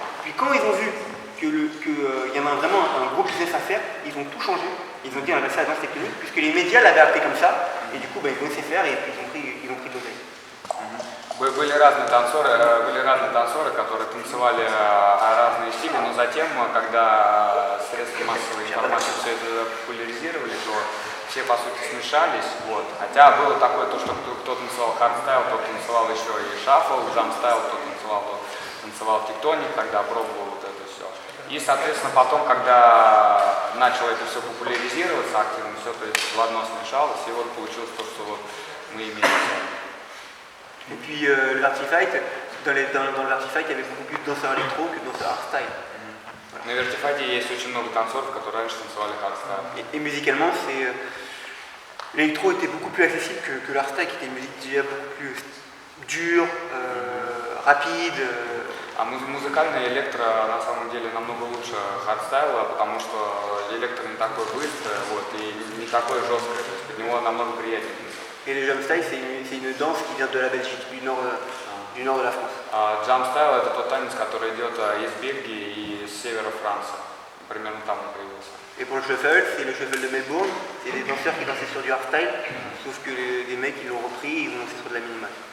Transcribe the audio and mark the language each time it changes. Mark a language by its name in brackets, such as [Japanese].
[French] Puis quand ils ont vu qu'il y avait vraiment un gros business à faire, ils ont tout changé, ils ont dit on va passer à la danse tectonique, puisque les médias l'avaient appelé comme ça, et du coup ils ont laissé faire et puis ils ont pris de l'oseille. [Russian] Были разные танцоры, которые танцевали разные стили, но затем, когда средства массовой информации все это популяризировали, то все по сути смешались. Вот. Хотя было такое, то, что кто танцевал хардстайл, кто танцевал еще и шаффл, джампстайл, кто танцевал тектоник, тогда пробовал вот это все. И, соответственно, потом, когда начало это все популяризироваться активно, все то есть в одно смешалось, и вот получилось то, что вот мы имеем сегодня. [French] Et puis le Vertifight, dans le Vertifight, il y avait beaucoup plus de danseurs électro que de danseurs hardstyle. [Russian] На Вертифайде есть очень много танцоров, которые раньше танцевали хардстайл. [French] Et musicalement, l'électro était beaucoup plus accessible que l'hardstyle, qui était une musique déjà beaucoup plus dure, rapide. [Russian] А музыкальный электро на самом деле намного лучше хардстайла, потому что электро не такой быстрый, вот, и не такой жесткий, то есть под него намного приятнее. [French] Et le jumpstyle, c'est une danse qui vient de la Belgique, du nord de la France. [Russian] Джампстайл это тот танец, который идет из Бельгии и с севера Франции. Примерно там он появился. [French] Et pour le shuffle, c'est le shuffle de Melbourne, c'est des danseurs qui dansaient sur du hardstyle, sauf que les mecs ils l'ont repris, ils ont dansé sur de la minimale.